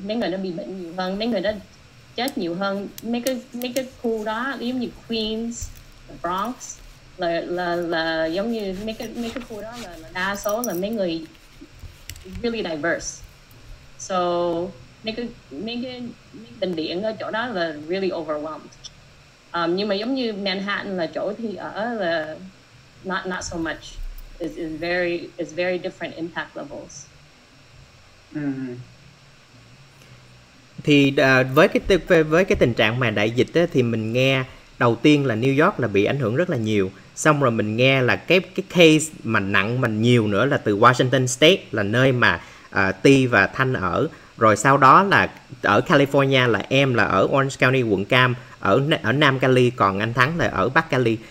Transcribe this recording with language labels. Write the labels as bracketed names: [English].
[Vietnamese] Mấy người nó bị bệnh nhiều hơn, mấy người đó chết nhiều hơn. Mấy cái khu đó giống như Queens, Bronx là giống như mấy cái khu đó là đa số là mấy người [English] really diverse. [Vietnamese] So mấy cái bệnh viện ở chỗ đó là [English] really overwhelmed. [Vietnamese] Nhưng mà giống như Manhattan là chỗ thì ở là [English] not so much. Is very different impact levels. [Vietnamese] Thì với cái tình trạng mà đại dịch á, thì mình nghe đầu tiên là New York là bị ảnh hưởng rất là nhiều, xong rồi mình nghe là cái case mà nặng mà nhiều nữa là từ Washington State, là nơi mà Ti và Thanh ở, rồi sau đó là ở California là em là ở Orange County quận Cam, ở Nam Cali, còn anh Thắng là ở Bắc Cali.